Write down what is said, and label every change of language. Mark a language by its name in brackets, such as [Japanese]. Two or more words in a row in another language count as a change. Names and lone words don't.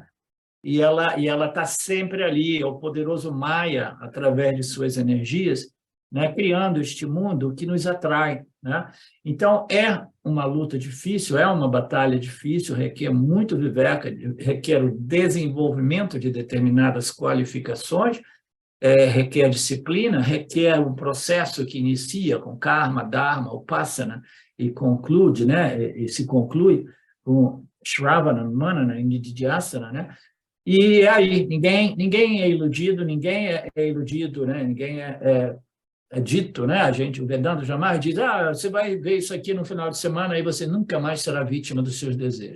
[Portuguese] E ela está sempre ali, é o poderoso Maya, através de suas energias, né, criando este mundo que nos atrai, né? Então, é uma luta difícil, é uma batalha difícil, requer muito viveca, requer o desenvolvimento de determinadas qualificações, requer disciplina, requer um processo que inicia com karma, dharma, upasana, e conclui, né, e se conclui com shravana, manana e nididhyasana, né? E aí, ninguém é iludido, ninguém é iludido, né? Ninguém é dito, né? O Vedanta jamais diz, você vai ver isso aqui no final de semana, aí você nunca mais será vítima dos seus desejos.